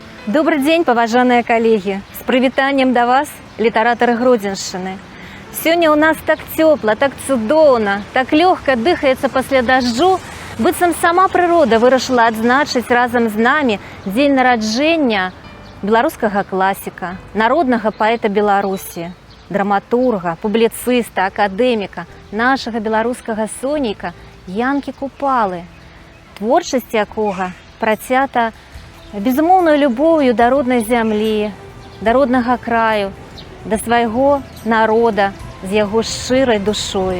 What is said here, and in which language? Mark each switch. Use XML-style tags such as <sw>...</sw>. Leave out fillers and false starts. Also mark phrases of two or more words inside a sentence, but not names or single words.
<ru>Добрый день,</ru> <be>паважаныя коллеги! С прывітаннем до вас, літаратары Гродзеншчыны.</be> <ru>Сегодня у нас так тепло,</ru> <be>так цудоўна, так легко дыхаецца пасля дажджу, быццам сама прырода вырашыла адзначыць разам з намі дзень нараджэння беларускага класіка, народнага паэта Беларусі, драматурга, публіцыста, акадэміка, нашага беларускага сонейка Янкі Купалы, творчасць якога працята безумоўною любоўю да роднай зямлі, да роднага краю, да свайго народа з яго шчырай душою.</be>